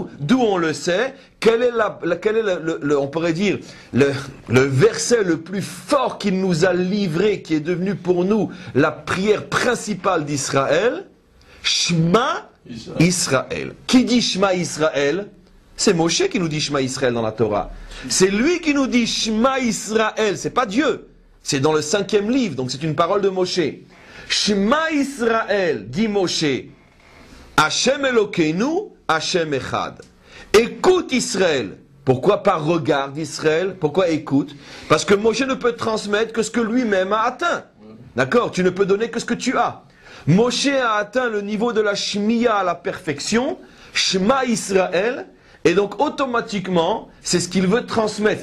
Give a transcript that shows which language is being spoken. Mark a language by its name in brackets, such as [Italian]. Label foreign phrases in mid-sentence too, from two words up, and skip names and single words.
[French] D'où on le sait, quel est, on pourrait dire, le verset le plus fort qu'il nous a livré, qui est devenu pour nous la prière principale d'Israël? [Hebrew] שמע ישראל. [French] Qui dit [Hebrew] שמע ישראל? [French] C'est Moshe qui nous dit [Hebrew] שמע ישראל [French] dans la Torah. C'est lui qui nous dit [Hebrew] שמע ישראל. [French] C'est pas Dieu. C'est dans le 5e livre, donc c'est une parole de Moshe. [Hebrew] שמע ישראל, [French] dit Moshe. [Hebrew] השם אלוקינו השם אחד. [French] Écoute Israël. Pourquoi pas regarde Israël? Pourquoi écoute? Parce que Moshe ne peut transmettre que ce que lui-même a atteint. D'accord? Tu ne peux donner que ce que tu as. Moshe a atteint le niveau de la Shmiya à la perfection, [Hebrew] שמע ישראל, [French] et donc automatiquement, c'est ce qu'il veut transmettre.